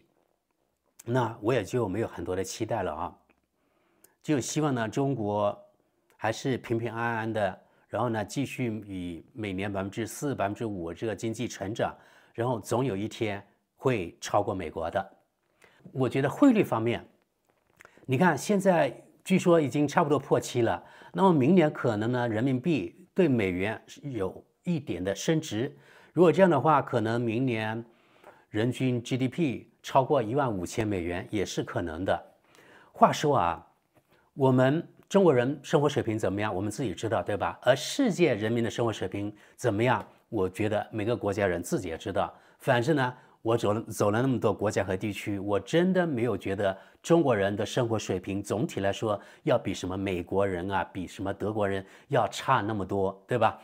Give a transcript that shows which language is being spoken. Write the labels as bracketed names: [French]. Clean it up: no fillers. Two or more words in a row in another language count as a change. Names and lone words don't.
[Chinese] 那我也就沒有很多的期待了啊，就希望呢中國還是平平安安的，然後呢繼續以每年4%、5%這個經濟成長，然後總有一天會超過美國的。我覺得匯率方面，你看現在據說已經差不多破7了，那麼明年可能呢人民幣對美元有一點的升值，如果這樣的話，可能明年人均 GDP 超過15000美元也是可能的。話說啊，我們中國人生活水平怎麼樣，我們自己知道，對吧？而世界人民的生活水平怎麼樣，我覺得每個國家人自己也知道。反正呢，我走了那麼多國家和地區，我真的沒有覺得中國人的生活水平總體來說要比什麼美國人啊，比什麼德國人要差那麼多，對吧？